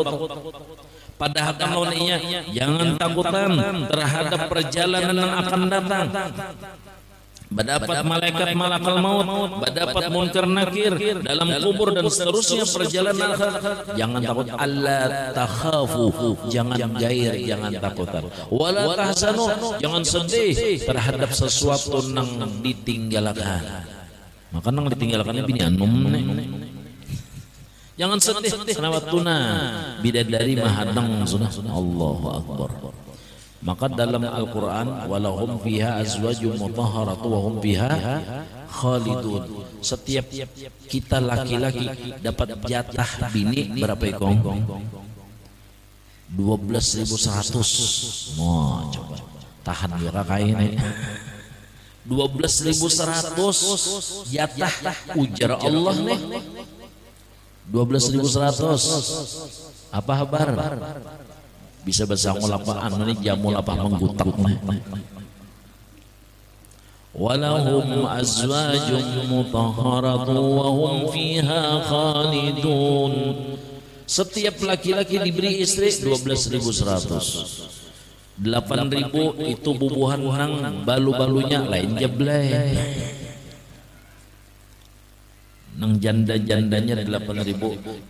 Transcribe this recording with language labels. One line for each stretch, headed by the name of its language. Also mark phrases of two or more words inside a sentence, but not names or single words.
Banjar: Padahal kawannya jangan takutan terhadap perjalanan yang akan datang. Mendapat malaikat malakal maut, mendapat munkar nakir dalam kubur dan seterusnya perjalanan akhirat. Jangan takut,
Arabic: alla takhafu,
Banjar: jangan gair, jangan takutan.
Arabic: Wala tahzanu,
Banjar: jangan sedih terhadap sesuatu nang ditinggalkan. Maka nang ditinggalkannya bini anum nih. Jangan sedih kenapa tuna bidadari mahadang sunnah.
Arabic: Allahu Akbar.
Banjar: Maka dalam Al-Quran,
Arabic: walahum fiha azwajum mutahharatu wa hum fiha khalidun.
Banjar: Setiap kita laki-laki dapat jatah bini berapa ekong? 12.100. Mau coba tahan ya kakak ini. 12.100 jatah ujar Allah nih. 12.100. Apa kabar? Bisa bersangul apa anu nih jamu apa menggutak nih.
Arabic: Walahum azwajum mutahharatu wa hum fiha khalidun.
Banjar: Setiap laki-laki diberi istri 12.100. 8.000 itu bubuhan nang balu-balunya lain jeblay. Nang janda-jandanya 8.000.